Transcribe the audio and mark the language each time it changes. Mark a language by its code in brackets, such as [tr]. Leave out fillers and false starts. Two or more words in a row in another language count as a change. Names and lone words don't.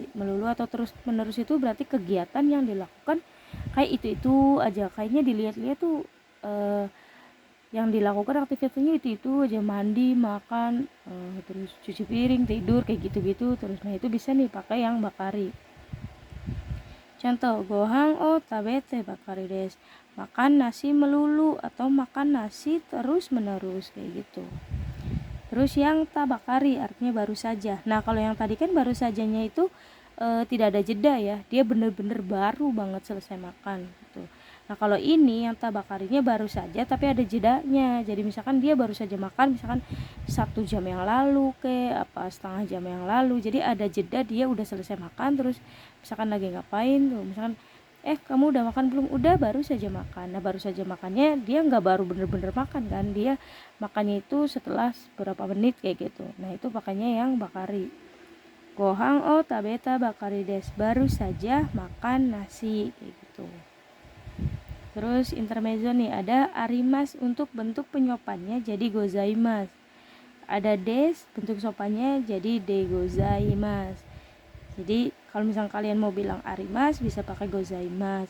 [id] Melulu atau terus menerus itu berarti kegiatan yang dilakukan kayak itu aja. Kayaknya dilihat-lihat tuh yang dilakukan aktivitasnya itu aja, mandi, makan, terus cuci piring, tidur, kayak gitu-gitu terus. Nah, itu bisa nih pakai yang bakari. Contoh, [ja] ご飯を食べてばかりです, [id] makan nasi melulu atau makan nasi terus menerus, kayak gitu. Terus yang tabakari artinya baru saja. Nah, kalau yang tadi kan baru sajanya itu tidak ada jeda ya, dia bener-bener baru banget selesai makan gitu. Nah, kalau ini yang tabakarinya baru saja tapi ada jedanya. Jadi misalkan dia baru saja makan, misalkan 1 jam yang lalu setengah jam yang lalu, jadi ada jeda, dia udah selesai makan, terus misalkan lagi ngapain tuh, misalkan kamu udah makan belum? Udah, baru saja makan. Nah, baru saja makannya dia nggak baru bener-bener makan kan, dia makannya itu setelah beberapa menit kayak gitu. Nah, itu pakainya yang bakari. [ja] ご飯を食べたばかりです, [id] baru saja makan nasi, kayak gitu. Terus intermezzo nih, ada arimasu untuk bentuk penyopannya jadi gozaimasu. Ada des, bentuk sopannya jadi [ja] でございます. [id] Jadi kalau misalkan kalian mau bilang arimasu bisa pakai gozaimasu.